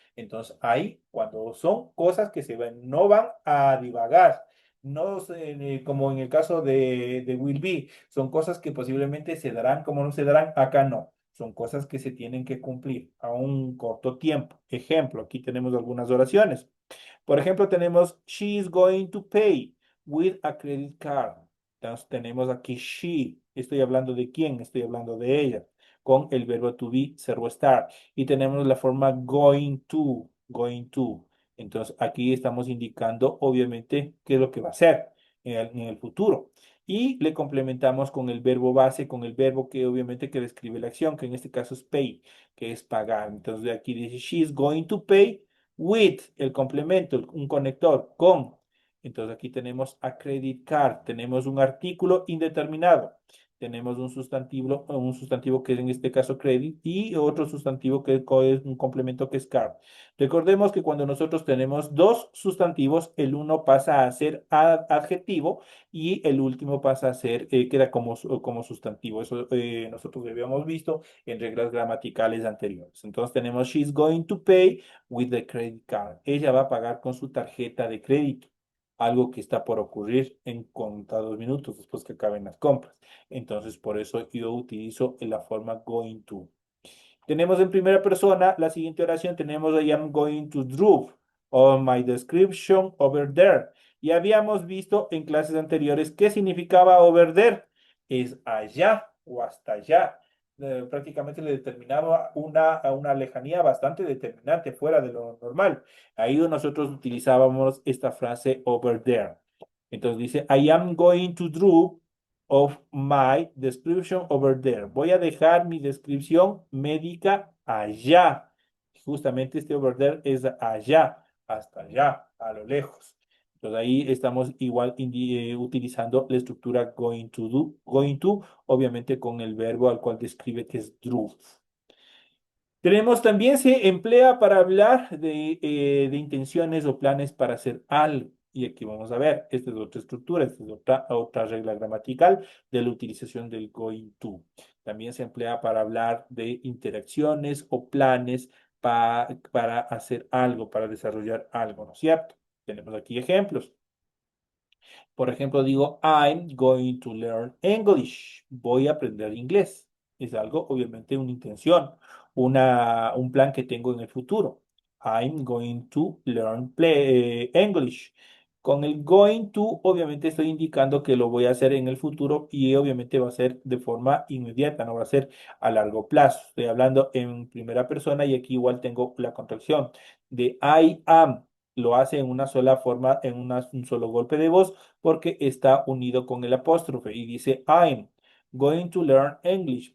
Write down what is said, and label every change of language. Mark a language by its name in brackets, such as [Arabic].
[Spanish] Entonces, ahí, cuando son cosas que se ven, no van a divagar, no como en el caso de Will Be, son cosas que posiblemente se darán como no se darán, acá no. Son cosas que se tienen que cumplir a un corto tiempo. Ejemplo, aquí tenemos algunas oraciones. Por ejemplo, tenemos [English] she is going to pay with a credit card. [Spanish] Entonces tenemos aquí she. Estoy hablando de quién, estoy hablando de ella, con el verbo to be, servo estar. Y tenemos la forma going to, going to. Entonces aquí estamos indicando, obviamente, qué es lo que va a hacer en el futuro. Y le complementamos con el verbo base, con el verbo que obviamente que describe la acción, que en este caso es pay, que es pagar. Entonces de aquí dice, [English] she is going to pay with, [Spanish] el complemento, un conector, con. Entonces aquí tenemos a credit card, tenemos un artículo indeterminado, tenemos un sustantivo que es en este caso credit y otro sustantivo que es un complemento que es card. Recordemos que cuando nosotros tenemos dos sustantivos, el uno pasa a ser adjetivo y el último pasa a ser, queda como sustantivo. Eso nosotros lo habíamos visto en reglas gramaticales anteriores. Entonces tenemos [English] she's going to pay with the credit card. [Spanish] Ella va a pagar con su tarjeta de crédito, algo que está por ocurrir en contados minutos después que acaben las compras. Entonces, por eso yo utilizo la forma going to. Tenemos en primera persona la siguiente oración. Tenemos [English] I am going to drop on my description over there. [Spanish] Y habíamos visto en clases anteriores qué significaba over there. Es allá o hasta allá. Prácticamente le determinaba a una lejanía bastante determinante fuera de lo normal. Ahí nosotros utilizábamos esta frase over there. Entonces dice, [English] I am going to drop of my description over there. [Spanish] Voy a dejar mi descripción médica allá. Justamente este over there es allá, hasta allá, a lo lejos. Entonces ahí estamos igual utilizando la estructura going to, obviamente con el verbo al cual describe que es drove. Tenemos también se emplea para hablar de intenciones o planes para hacer algo. Y aquí vamos a ver, esta es otra estructura, esta es otra regla gramatical de la utilización del going to. También se emplea para hablar de interacciones o planes para hacer algo, para desarrollar algo, ¿no es cierto? Tenemos aquí ejemplos. Por ejemplo, digo, [English] I'm going to learn English. [Spanish] Voy a aprender inglés. Es algo, obviamente, una intención, un plan que tengo en el futuro. [English] I'm going to learn English. [Spanish] Con el going to, obviamente, estoy indicando que lo voy a hacer en el futuro y obviamente va a ser de forma inmediata, no va a ser a largo plazo. Estoy hablando en primera persona y aquí igual tengo la contracción de I am. Lo hace en una sola forma, en un solo golpe de voz porque está unido con el apóstrofe y dice [English] I'm going to learn English.